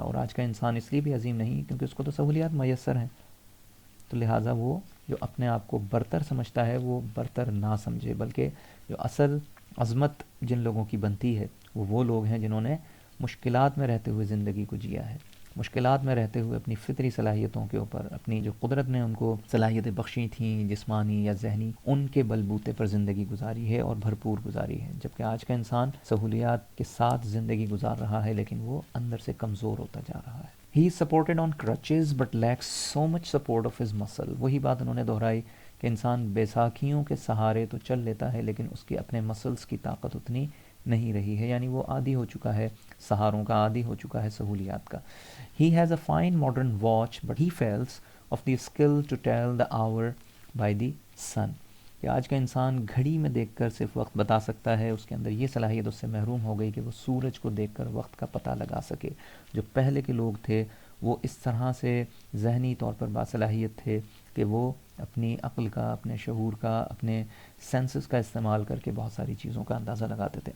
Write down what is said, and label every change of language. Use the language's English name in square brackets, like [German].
[Urdu] اور آج کا انسان اس لیے بھی عظیم نہیں کیونکہ اس کو تو سہولیات میسر ہیں، تو لہٰذا وہ جو اپنے آپ کو برتر سمجھتا ہے وہ برتر نہ سمجھے، بلکہ جو اصل عظمت جن لوگوں کی بنتی ہے وہ لوگ ہیں جنہوں نے مشکلات میں رہتے ہوئے زندگی کو جیا ہے، مشکلات میں رہتے ہوئے اپنی فطری صلاحیتوں کے اوپر، اپنی جو قدرت نے ان کو صلاحیتیں بخشی تھیں جسمانی یا ذہنی، ان کے بلبوتے پر زندگی گزاری ہے اور بھرپور گزاری ہے. جبکہ آج کا انسان سہولیات کے ساتھ زندگی گزار رہا ہے لیکن وہ اندر سے کمزور ہوتا جا رہا ہے. [English] He is supported on crutches but lacks so much support of his muscle. [Urdu] وہی بات انہوں نے دہرائی کہ انسان بیساکھیوں کے سہارے تو چل لیتا ہے لیکن اس کی اپنے مسلز کی طاقت اتنی نہیں رہی ہے، یعنی وہ عادی ہو چکا ہے سہاروں کا، عادی ہو چکا ہے سہولیات کا. [English] He has a fine modern watch but he fails of the skill to tell the hour by the sun. [Urdu] کہ آج کا انسان گھڑی میں دیکھ کر صرف وقت بتا سکتا ہے، اس کے اندر یہ صلاحیت اس سے محروم ہو گئی کہ وہ سورج کو دیکھ کر وقت کا پتہ لگا سکے. جو پہلے کے لوگ تھے وہ اس طرح سے ذہنی طور پر باصلاحیت تھے کہ وہ اپنی عقل کا، اپنے شعور کا، اپنے سینسز کا استعمال کر کے بہت ساری چیزوں کا اندازہ لگاتے تھے.